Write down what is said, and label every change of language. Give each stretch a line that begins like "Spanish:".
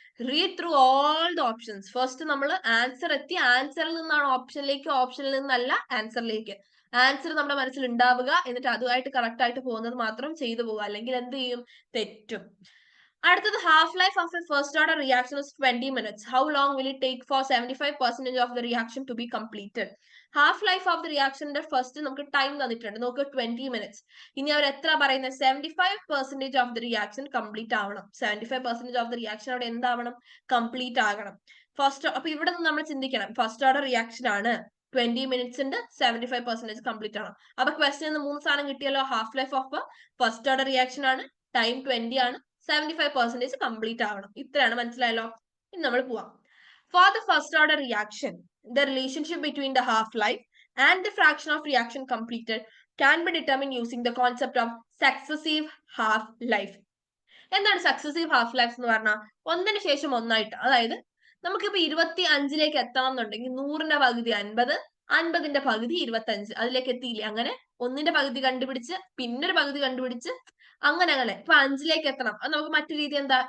English: Read through all the options.
Malayalam: First നമ്മൾ answer എത്തി, ആൻസറിൽ നിന്നാണ് ഓപ്ഷനിലേക്ക്, ഓപ്ഷനിൽ നിന്നല്ല ആൻസറിലേക്ക്. ആൻസർ നമ്മുടെ മനസ്സിൽ ഉണ്ടാവുക, എന്നിട്ട് അതുമായിട്ട് കറക്റ്റ് ആയിട്ട് പോകുന്നത് മാത്രം ചെയ്തു പോകുക, അല്ലെങ്കിൽ എന്ത് ചെയ്യും? തെറ്റും. അടുത്തത്
English: Half life of a first order reaction is 20 minutes. How long will it take for 75% of the reaction to be completed?
Malayalam: Half life of the റിയാക്ഷന്റെ first നമുക്ക് ടൈം തന്നിട്ടുണ്ട്. നോക്ക്, 20 minutes. ഇനി അവർ എത്ര പറയുന്നത്? 75% ഓഫ് ദ റിയാക്ഷൻ കംപ്ലീറ്റ് ആവണം. 75% of the reaction അവിടെ എന്താവണം? Complete ആകണം. First, അപ്പൊ ഇവിടെ നിന്ന് നമ്മൾ ചിന്തിക്കണം, ഫസ്റ്റ് ഓർഡർ റിയാക്ഷൻ ആണ്, 20 minutes ഉണ്ട്, 75% കംപ്ലീറ്റ് ആണ്. അപ്പൊ ക്വസ്റ്റ്യൻ 3 സാധനം കിട്ടിയല്ലോ. Half life of first order reaction ആണ്, ടൈം 20 ആണ്, 75% കംപ്ലീറ്റ് ആവണം. ഇത്രയാണ്. മനസ്സിലായല്ലോ? ഇനി നമ്മൾ പോവാം.
English: For the first order reaction, the relationship between the half-life and the fraction of reaction completed can be determined using the concept of successive half-life.
Malayalam: എന്താണ് successive half life എന്ന് പറഞ്ഞാൽ? ഒന്നിന് ശേഷം ഒന്നായിട്ട്. അതായത് നമുക്കിപ്പോ 25ലേക്ക് എത്തണം എന്നുണ്ടെങ്കിൽ 100ന്റെ പകുതി 50, 50ന്റെ പകുതി 25, അതിലേക്ക് എത്തിയില്ലേ? അങ്ങനെ ഒന്നിന്റെ പകുതി കണ്ടുപിടിച്ച് പിന്നൊരു പകുതി കണ്ടുപിടിച്ച് അങ്ങനെ ഇപ്പൊ 5ലേക്ക് എത്തണം. അത് നമുക്ക് മറ്റു രീതി എന്താ?